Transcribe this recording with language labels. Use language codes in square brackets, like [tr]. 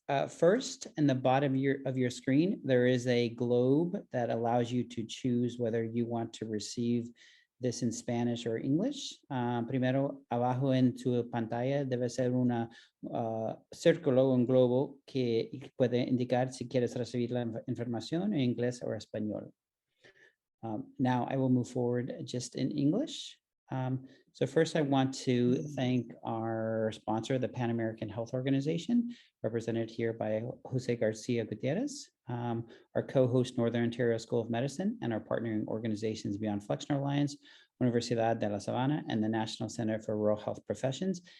[en] First, in the bottom of your screen, there is a globe that allows you to choose whether you want to receive this in Spanish or English. [es] Primero, abajo en tu pantalla debe ser una círculo, un globo que puede indicar si quieres recibir la información en inglés o español. [en] Now I will move forward just in English. So first I want to thank our sponsor, the Pan American Health Organization, represented here by Jose Garcia Gutierrez, our co-host Northern Ontario School of Medicine, and our partnering organizations Beyond Flexner Alliance, Universidad de la Sabana, and the National Center for Rural Health Professions.